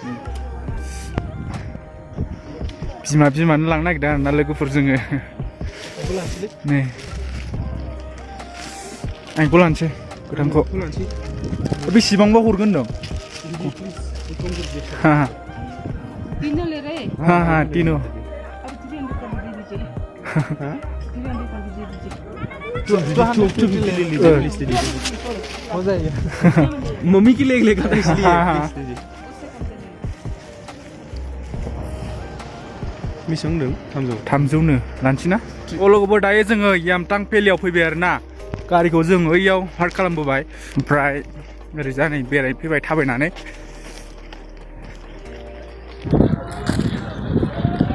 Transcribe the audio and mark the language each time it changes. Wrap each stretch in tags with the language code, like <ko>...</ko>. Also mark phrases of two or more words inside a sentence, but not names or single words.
<brx>बिमानो लांनो नागिरदों आरोना लोगोफोर जोङो। नै आंखौ लानोसै गोथांखौ। बेसेबांबा हरगोन होनदों? तीनो।</brx> <hi>मम्मी के लिए लेगा था इसलिए।</hi> <brx>बेसेबां होनदों? 300नो लानोसै ना? लोगोफोर दायो जोङो यमथां भेलियाव फैबाय आरोना। गारिखौ जों ओइयाव पार्क खालामबोबाय। ओमफ्राय ओरैजा नै बेरायफैबाय थाबायनानै।</brx>